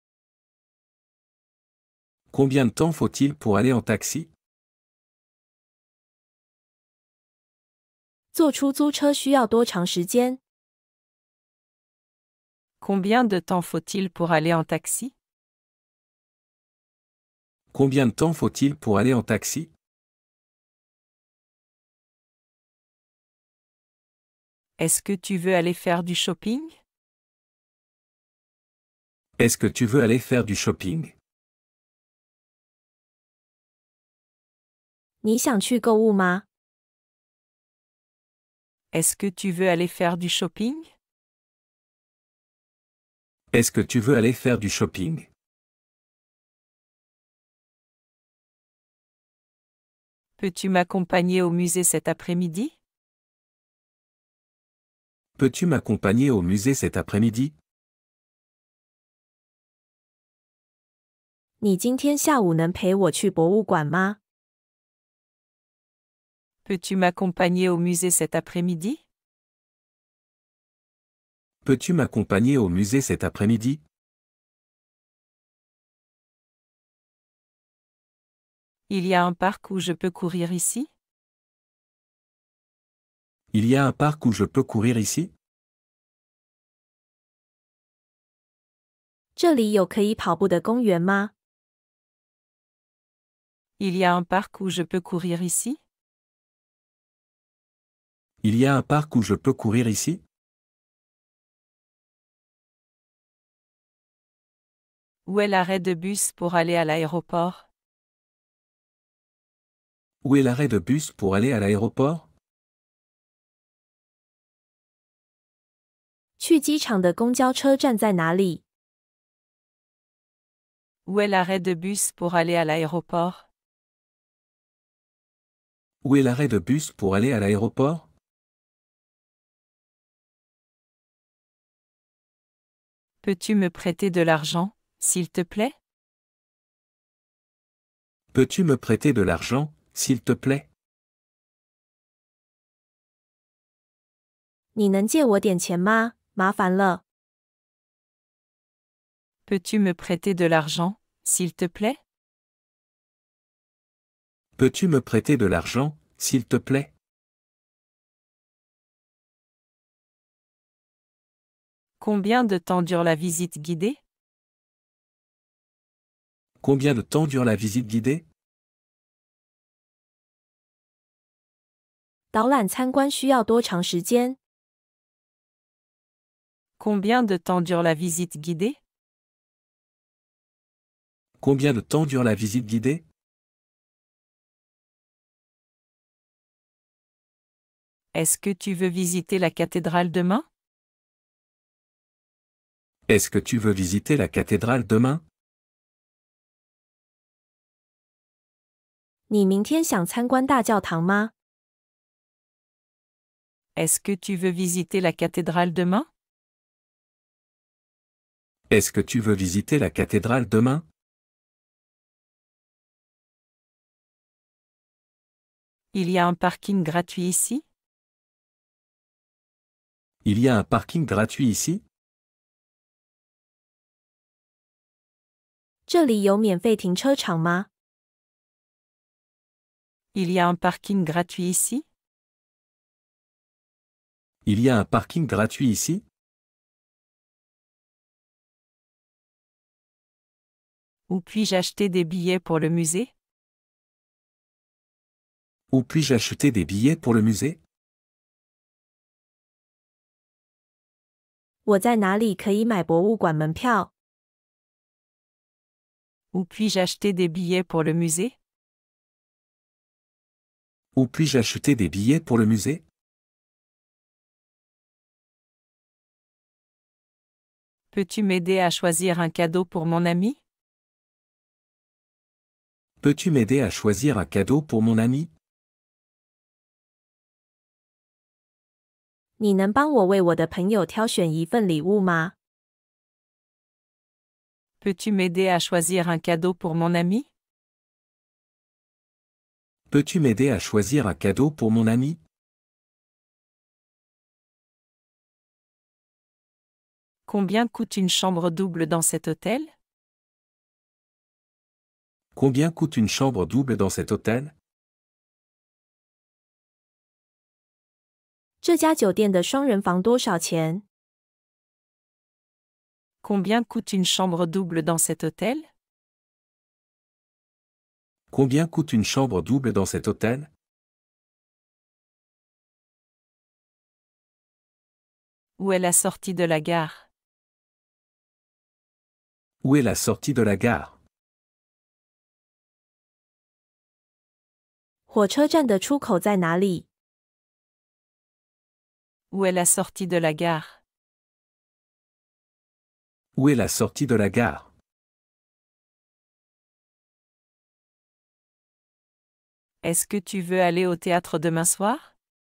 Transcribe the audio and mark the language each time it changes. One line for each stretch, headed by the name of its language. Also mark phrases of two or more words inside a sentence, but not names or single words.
French: Combien de temps faut-il pour aller en taxi?
Chinese: 坐出租车需要多长时间？
French: Combien de temps faut-il pour aller en taxi? Combien de temps faut-il pour aller en taxi? Est-ce que tu veux aller faire du shopping? Est-ce que tu veux aller faire du shopping?
Chinese: 你想去购物吗？
French: Est-ce que tu veux aller faire du shopping? Est-ce que tu veux aller faire du shopping? Peux-tu m'accompagner au musée cet après-midi? Peux-tu m'accompagner au musée cet après-midi?
Chinese: 你今天下午能陪我去博物馆吗？
French: Peux-tu m'accompagner au musée cet après-midi? Peux-tu m'accompagner au musée cet après-midi? Il y a un parc où je peux courir ici? Il y a un parc où je peux courir ici?
Chinese: 这里有可以跑步的公园吗？
French: Il y a un parc où je peux courir ici? Il y a un parc où je peux courir ici? Où est l'arrêt de bus pour aller à l'aéroport? Où est l'arrêt de bus pour aller à l'aéroport?
Chinese: 去机场的公交车站在哪里？
French: Où est l'arrêt de bus pour aller à l'aéroport? Où est l'arrêt de bus pour aller à l'aéroport? Peux-tu me prêter de l'argent, s'il te plaît? Peux-tu me prêter de l'argent, s'il te plaît?
Chinese: 你能借我点钱吗？麻烦了。
French: Peux-tu me prêter de l'argent, s'il te plaît? Peux-tu me prêter de l'argent, s'il te plaît? Combien de temps dure la visite guidée? Combien de temps dure la visite guidée?
Chinese: 导览参观需要多长时间？
French: Combien de temps dure la visite guidée? Combien de temps dure la visite guidée? Est-ce que tu veux visiter la cathédrale demain? Est-ce que tu veux visiter la cathédrale demain?
Chinese: 你明天想参观大教堂吗？
French: Est-ce que tu veux visiter la cathédrale demain? Est-ce que tu veux visiter la cathédrale demain? Il y a un parking gratuit ici? Il y a un parking gratuit ici?
Chinese: 这里有免费停车场吗？
French: Il y a un parking gratuit ici? Il y a un parking gratuit ici? Où puis-je acheter des billets pour le musée? Où puis-je acheter des billets pour le musée?
Chinese: 我在哪里可以买博物馆门票？
French: Où puis-je acheter des billets pour le musée? Où puis-je acheter des billets pour le musée? Peux-tu m'aider à choisir un cadeau pour mon ami? Peux-tu m'aider à choisir un cadeau pour mon ami?
Chinese: 你能帮我为我的朋友挑选一份礼物吗？
French: Peux-tu m'aider à choisir un cadeau pour mon ami? Peux-tu m'aider à choisir un cadeau pour mon ami? Combien coûte une chambre double dans cet hôtel? Combien coûte une chambre double dans cet hôtel?
Chinese: 这家酒店的双人房多少钱？
French: Combien coûte une chambre double dans cet hôtel? Combien coûte une chambre double dans cet hôtel? Où est la sortie de la gare? Où est la sortie de la gare?
Chinese: 火车站的出口在哪里？
French: Où est la sortie de la gare? Où est la sortie de la gare? Est-ce que tu veux aller au théâtre demain soir?